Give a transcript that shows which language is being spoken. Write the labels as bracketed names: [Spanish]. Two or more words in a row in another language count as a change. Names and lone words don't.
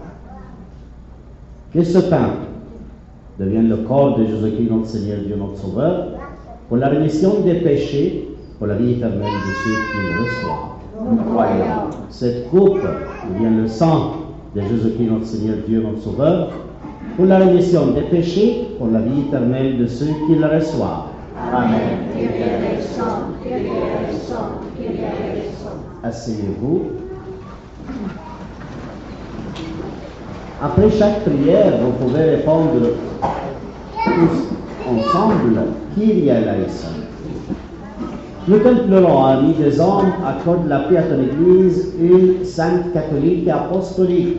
[French] Que ce pain devienne le corps de Jésus-Christ, notre Seigneur Dieu, notre Sauveur, pour la rémission des péchés, pour la vie éternelle de ceux qui le reçoivent. Nous croyons. Cette coupe devienne le sang de Jésus-Christ, notre Seigneur Dieu, notre Sauveur, pour la rémission des péchés, pour la vie éternelle de ceux qui le reçoivent. Amen. [Greek] Κύριε ἐλέησον, Κύριε ἐλέησον, Κύριε ἐλέησον. [French] Asseyez-vous. Après chaque prière, vous pouvez répondre tous ensemble, [Greek] Κύριε ἐλέησον. [French] Nous t'implorons, ami des hommes, accorde la paix à ton Église, une sainte catholique et apostolique.